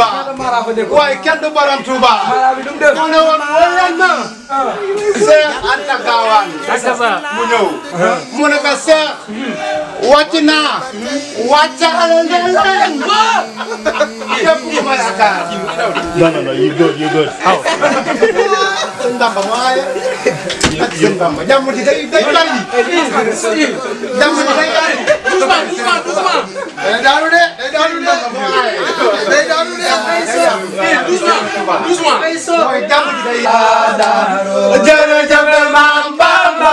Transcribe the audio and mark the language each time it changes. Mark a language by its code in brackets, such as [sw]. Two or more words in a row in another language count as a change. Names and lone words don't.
[wo] waaye kenn du borom Touba. mu ne woon wóor na. Seex Anta Gaawaan. mu ñëw. mu ne ko Seex. wàcc naa. wàccaale leen. képp ku ma yaakaar. [en] No, you good. How? [wo] Sëñ Bamba waaye. ak sëñ Bamba jàmm ji day bari. jàmm ji day bari. doucement. day daanu de. doucement. mooy jàmm ji day. jërëjëf Maam Bamba.